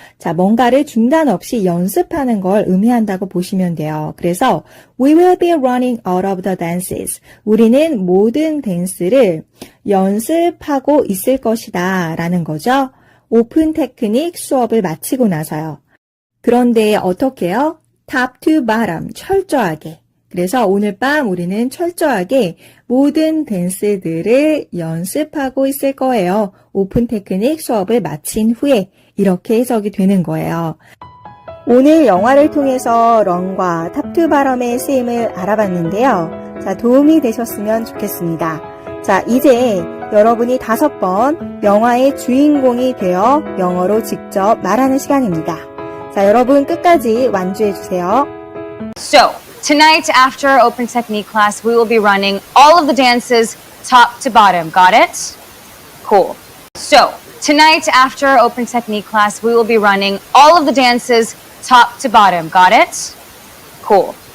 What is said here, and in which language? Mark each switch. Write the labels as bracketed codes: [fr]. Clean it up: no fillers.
[ko] 자, 뭔가를 중단 없이 연습하는 걸 의미한다고 보시면 돼요. 그래서 [en] we will be running out of the dances. [ko] 우리는 모든 댄스를 연습하고 있을 것이다 라는 거죠. 오픈 테크닉 수업을 마치고 나서요. 그런데 어떻게요? [en] top to bottom, [ko] 철저하게. 그래서 오늘 밤 우리는 철저하게 모든 댄스들을 연습하고 있을 거예요. 오픈 테크닉 수업을 마친 후에 이렇게 해석이 되는 거예요. 오늘 영화를 통해서 런과 탑투바럼의 쓰임을 알아봤는데요. 자, 도움이 되셨으면 좋겠습니다. 자, 이제 여러분이 5번 영화의 주인공이 되어 영어로 직접 말하는 시간입니다. 자, 여러분 끝까지 완주해 주세요. [en] So, tonight after open technique class, we will be running all of the dances top to bottom. Got it? Cool. So, tonight after open technique class, we will be running all of the dances top to bottom. Got it? Cool.